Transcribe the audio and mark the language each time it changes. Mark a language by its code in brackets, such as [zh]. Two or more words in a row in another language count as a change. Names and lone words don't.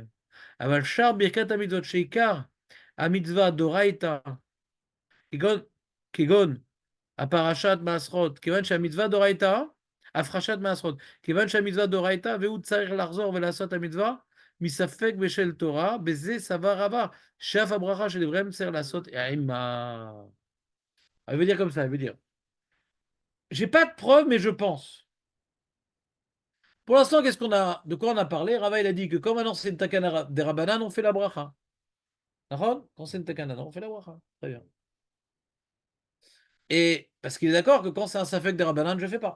[he] אבל שאר ברכת המצוות שעיקר המצווה דאורייתא כגון הפרשת מעשרות כיוון שהמצווה דורייתא הפרשת מעשרות כיוון שהמצווה דורייתא והוא צריך לחזור ולעשות המצווה מספק בשל תורה בזה סבר רבה שאף הברכה של דבריהם צריך לעשות עימה. [fr] Elle veut dire comme ça, elle veut dire. J'ai pas de preuves, mais je pense. Pour l'instant, de quoi on a parlé? Rava, il a dit que comme maintenant c'est une takana des Rabbanan, on fait la bracha. D'accord? Quand c'est une takana, on fait la bracha. Très bien. Et parce qu'il est d'accord que quand c'est un safek des Rabbanan, je ne fais pas.